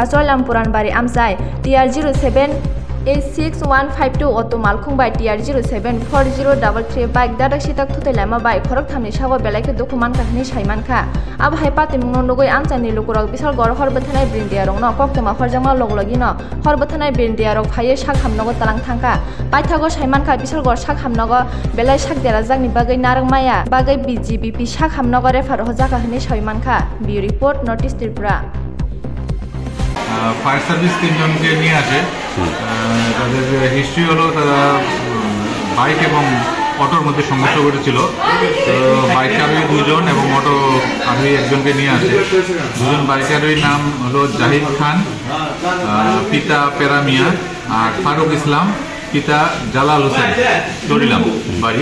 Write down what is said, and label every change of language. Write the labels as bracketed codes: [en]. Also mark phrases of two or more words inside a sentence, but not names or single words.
[trp] choilam puran bari amchai TR07 86152 otomal khungbai TR074033 bike dadak sidak thutai lama bai khorak thamni sago belaike dokuman kahni saiman kha ab hai pati mung nogoi amchani lukurok bisal gor horbothanai brindia rong no koktoma horjama loglogi no horbothanai brindia rok phaiye sak hamnogo talang thangka paithago saiman kha bisal gor sak hamnogo belai sak derajak ni bagai narang maya bagai BGBP sak hamnogo refer hojaka hni saiman kha bi report notice Tripura [bn] ফায়ার সার্ভিস 3 জনকে নিয়ে আসে। তাদের হিস্ট্রি হলো তারা বাইক এবং অটোর মধ্যে সংঘর্ষ ঘটেছিল। তো বাইক আরোহী 2 জন এবং অটো আরোহী 1 জনকে নিয়ে আসে। 2 জন বাইক আরোহীর নাম হলো জাহিদ খান, পিতা পেরা মিয়া, আর ফারুক ইসলাম, পিতা জালাল হোসেন, দড়িলাম বাড়ি।